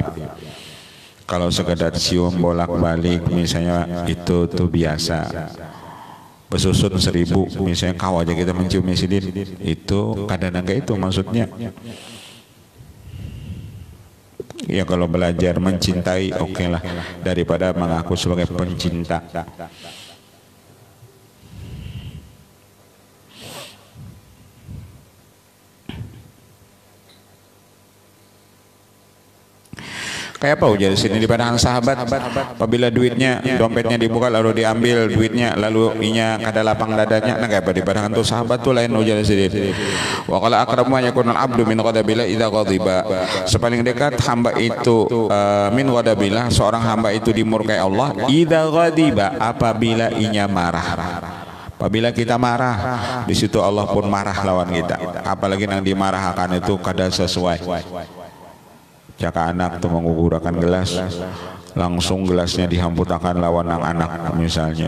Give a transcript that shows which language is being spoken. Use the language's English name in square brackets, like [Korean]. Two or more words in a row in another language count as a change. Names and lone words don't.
[Indonesian] Kalau sekedar cium bolak-balik misalnya itu tuh biasa. Besusun 1000 misalnya kau aja kita mencium Sidin, itu kadang-kadang itu maksudnya. Ya kalau belajar mencintai oke lah, daripada mengaku sebagai pencinta. [Banjar] Kayak apa ujar sini di padang sahabat, apabila duitnya dompetnya dibuka lalu diambil duitnya lalu inya kada lapang dadanya, nah kayak apa di padang tuh sahabat tuh lain ujar sini. [Arabic] وقال أقرب ما يكون العبد من غضب الله إذا غضب. [Indonesian] Sepaling dekat hamba itu [Arabic] من غضب الله, [Indonesian] seorang hamba itu dimurkai Allah [Arabic] إذا غضب, [Banjar] apabila inya marah. [Indonesian] Apabila kita marah, di situ Allah pun marah lawan kita. [Banjar] Apalagi yang dimarahkan itu kada sesuai. Jika anak itu mengugurakan gelas, langsung gelasnya dihamputakan lawan anak misalnya.